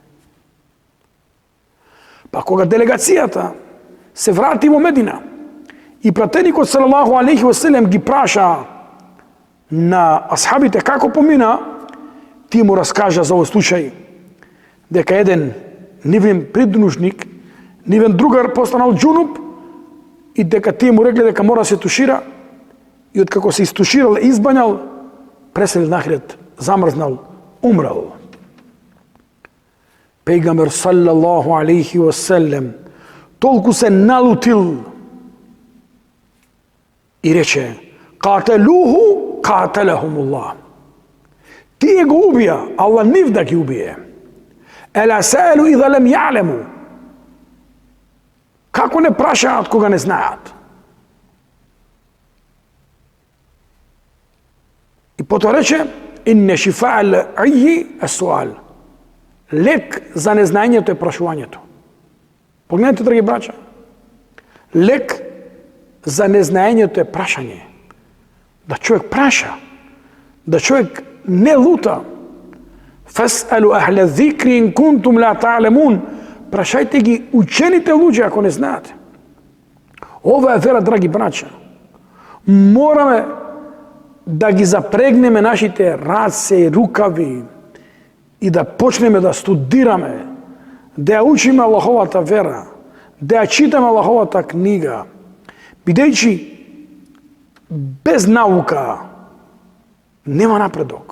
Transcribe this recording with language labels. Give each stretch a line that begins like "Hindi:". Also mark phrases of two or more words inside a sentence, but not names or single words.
Macedonian: Па кога делегацијата се врати во Медина и пратеникот
Arabic: صلى الله عليه وسلم
Macedonian: ги праша на асхабите како помина, тие му раскажа за овој случај дека еден нивен придружник, нивен другар постанал џунуп и дека тие му рекле дека мора да се тушира и откако се истуширал и избањал, преселил на ахирет, замрзнал, умрал. Пејгамбер
Arabic: صلى الله عليه وسلم
Macedonian: толку се налутил и рече:
Arabic: "قتلوه قتلهم الله."
Macedonian: Тие го убија, Аллах нив да ги убие.
Arabic: ألا سألوا إذ لم يعلموا.
Macedonian: Како не прашаат кога не знаат? И потоа рече:
Arabic: "إن شفاء العي السؤال."
Macedonian: Лек за незнаењето е прашувањето. Погледнете, драги браќа. Лек за незнаењето е прашање. Да човек праша, да човек не лута.
Arabic: فاسألوا أهل الذكر إن كنتم لا تعلمون.
Macedonian: Прашајте ги учените луѓе ако не знаете. Ова е вера, драги браќа. Мораме да ги запрегнеме нашите раце и рукави и да почнеме да студираме, да ја учиме Аллаховата вера, да ја читаме Аллаховата книга, бидејќи без наука нема напредок.